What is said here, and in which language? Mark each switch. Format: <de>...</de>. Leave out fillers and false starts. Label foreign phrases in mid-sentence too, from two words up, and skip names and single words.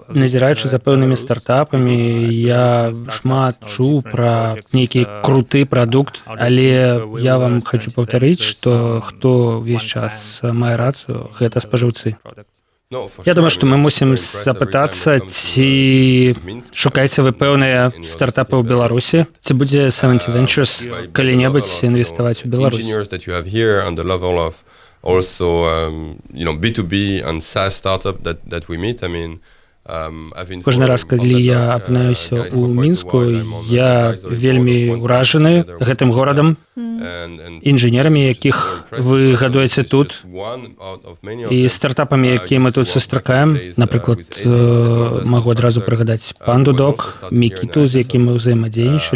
<be>Назіраючы за пэўнымі стартапамі, я шмат чуў пра нейкі круты прадукт, але я вам хочу паўтарыць, што хто ўвесь час мае рацыю, гэта спажыўцы. Я думаю, што мы мусім запытацца, ці шукаеце вы пэўныя стартапы ў Беларусі, ці будзе 70 Ventures калі-небудзь інвеставаць у Беларусь.</be> <en>Also, B2B and SaaS startup that we meet. I mean,</en> <be>Кожны раз, калі я апынаюся ў Мінску, я вельмі ўражаны гэтым горадам, інжынерамі, якіх вы гадуеце тут, і стартапамі, якія мы тут сустракаем. Напрыклад, магу адразу прыгадаць PandaDoc, Мікіту, з якім мы ўзаемадзейнічалі.</be>